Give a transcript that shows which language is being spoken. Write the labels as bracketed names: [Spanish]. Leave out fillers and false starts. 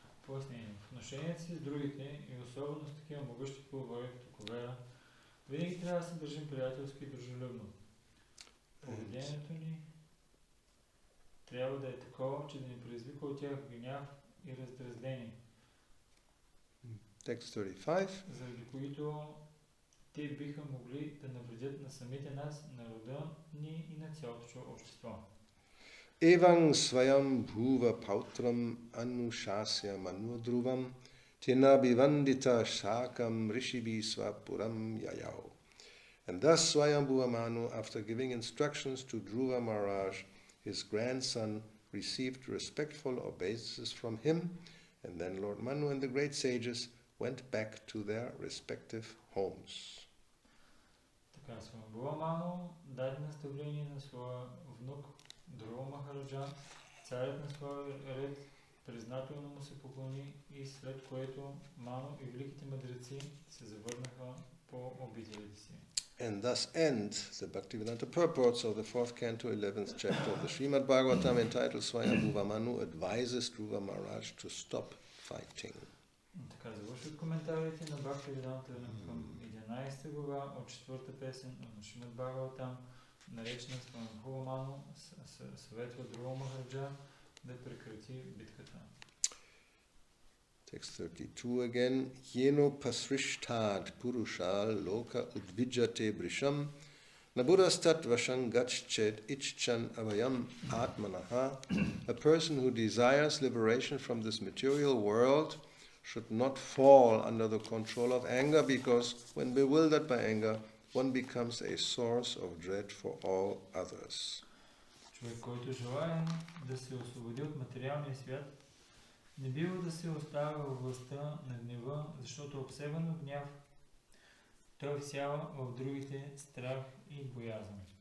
[Bulgarian] Пояснение. В отношението си с другите и особено с такива могъщи полубоги като Кувера, винаги трябва да се държим приятелски и дружелюбно. Поведението ни трябва да е такова, че да ни предизвика от тях гняв и раздразнение. [English] Text 35. [Bulgarian] Заради които те биха могли да навредят на самите нас, народа ни и на цялото общество. [Sanskrit] Evang svayam bhuva pautram anushasya manudruvam tina bivandita shakam rishibi swapuram yayao. [English] And thus Swayambhuva Manu, after giving instructions to Dhruva Maharaj, his grandson, received respectful obeisances from him, and then Lord Manu and the great sages went back to their respective homes. [Bulgarian] Така, Свамбува Ману даде наставление на своя внук Друва Махараджа, царят на своя ред, признателно му се поклони и след което Ману и великите мъдреци се завърнаха по обителите си. [English] And thus ends the Bhaktivedanta purports of the 4th canto, 11th chapter of the Srimad Bhagavatam, entitled Swayambhuva Manu advises Dhruva Maharaj to stop fighting. [Bulgarian] Така завършват коментарите на Бхактивиданта към 11 глава от 4-та песен на Шримад Бхагаватам, наречена Swayambhuva Manu, съветва Dhruva Махараджа да прекрати битката. [English] Text 32 again. [Sanskrit] Yeno pasrishtad purushal loka udvijate brisham naburastat vashang gached ichchan avayam atmanaha. [English] A person who desires liberation from this material world should not fall under the control of anger, because when bewildered by anger, one becomes a source of dread for all others. [Bulgarian] Човек, който желае да се освободи от материалния свят, не бива да се оставя във властта на гнева, защото обсебен от гняв, той всява в другите страх и боязън.